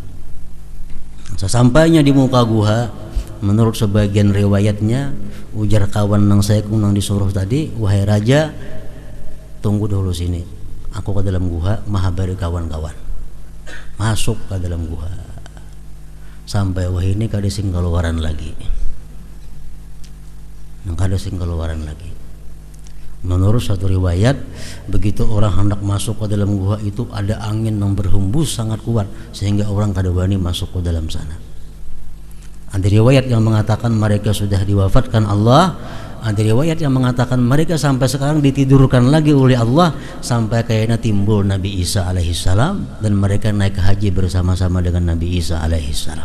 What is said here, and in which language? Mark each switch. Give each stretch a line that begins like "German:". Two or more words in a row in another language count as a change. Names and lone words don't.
Banjar: Sesampainya di muka guha, menurut sebagian riwayatnya, ujar kawan nang sayakung nang disuruh tadi, wahai raja, tunggu dulu sini, aku ke dalam guha mahabari kawan-kawan. Masuk ke dalam guha. sampai wah ini kada sing keluaran lagi. Kada sing keluaran lagi.
Indonesian: Menurut satu riwayat, begitu orang hendak masuk ke dalam gua itu ada angin yang berhembus sangat kuat sehingga orang kada berani masuk ke dalam sana. Ada riwayat yang mengatakan mereka sudah diwafatkan Allah, ada riwayat yang mengatakan mereka sampai sekarang ditidurkan lagi oleh Allah sampai kayaknya timbul Nabi Isa alaihissalam dan mereka naik haji bersama-sama dengan Nabi Isa alaihissalam.